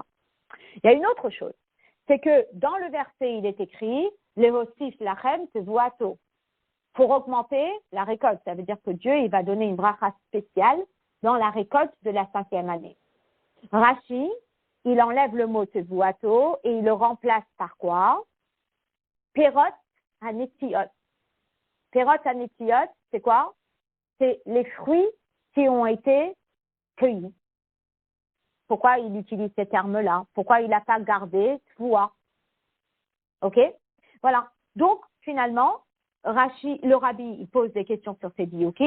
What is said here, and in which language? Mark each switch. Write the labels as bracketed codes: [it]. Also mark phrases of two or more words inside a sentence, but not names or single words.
[fr] Il y a une autre chose, c'est que dans le verset, il est écrit, les [he] הוסיף לכם תבואתו, [fr] pour augmenter la récolte. Ça veut dire que Dieu, il va donner une bracha spéciale dans la récolte de la 5e année. Rashi, il enlève le mot tevuato et il le remplace par quoi? [he] פירות הנטיעות. פירות הנטיעות, [fr] c'est quoi? C'est les fruits qui ont été cueillis. Pourquoi il utilise ces termes-là? Pourquoi il n'a pas gardé tvoua? Ok? Voilà. Donc, finalement, Rashi, le rabbi, il pose des questions sur ces diyukim.